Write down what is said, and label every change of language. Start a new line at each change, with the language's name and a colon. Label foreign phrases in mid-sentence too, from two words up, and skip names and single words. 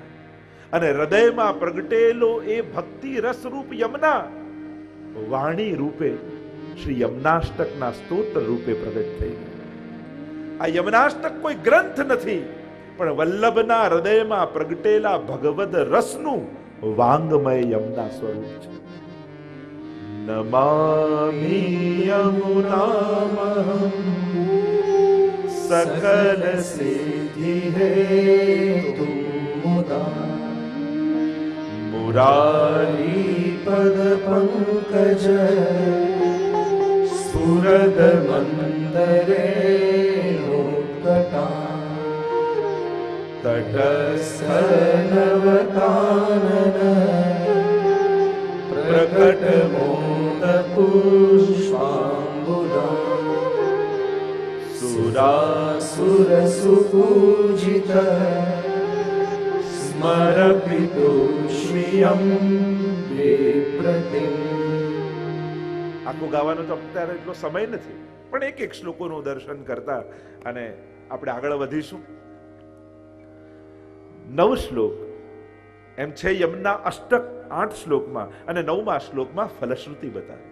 Gujarati: અને હૃદયમાં પ્રગટેલો એ ભક્તિ રસરૂપ યમુના વાણી રૂપે શ્રી યમુનાષ્ટકના સ્તોત્ર રૂપે પ્રગટ થઈ ગયા. આ યમુનાષ્ટક કોઈ ગ્રંથ નથી, પણ વલ્લભના હૃદયમાં પ્રગટેલા ભગવદ રસનું વાંગમય યમુના સ્વરૂપ છે.
Sanskrit: नमामि यमुनामहं सकल सिद्धि हेतु मुदा मुरारी पद पंकज स्फुरद मंदरे लोकटा तटस्थ नवकानन प्रकट मोद पुष्पांबुदा सुरासुर सुपूजित स्मरपितोष्मियं विप्रतिम.
Gujarati: આખું ગાવાનો તો અત્યારે એટલો સમય નથી, પણ એક એક શ્લોકોનું દર્શન કરતા અને આપણે આગળ વધીશું. 9 શ્લોક એમ છે યમુના અષ્ટક 8 શ્લોકમાં, અને 9મા શ્લોકમાં ફલશ્રુતિ બતાવી.